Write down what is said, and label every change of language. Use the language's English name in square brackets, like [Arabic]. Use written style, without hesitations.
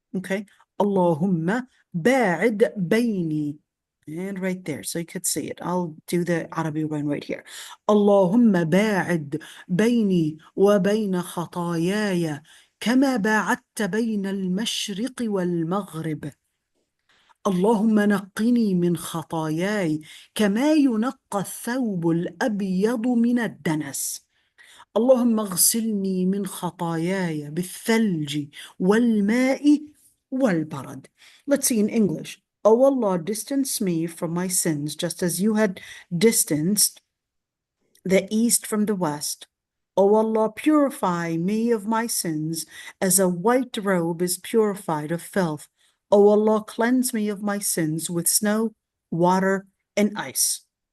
[Arabic] Okay, Allahumma ba'id bayni. [English] And right there, so you could see it. I'll do the Arabic one right here. [Arabic] Allahumma ba'id bayni wa bayna khatayaya كما باعدت بين المشرق والمغرب. اللهم نقني من خطاياي كما ينقى الثوب الأبيض من الدنس. اللهم اغسلني من خطاياي بالثلج والماء والبرد. [English] Let's see in English. Oh Allah, distance me from my sins, just as you had distanced the east from the west. O Allah, purify me of my sins as a white robe is purified of filth. O Allah, cleanse me of my sins with snow, water, and ice.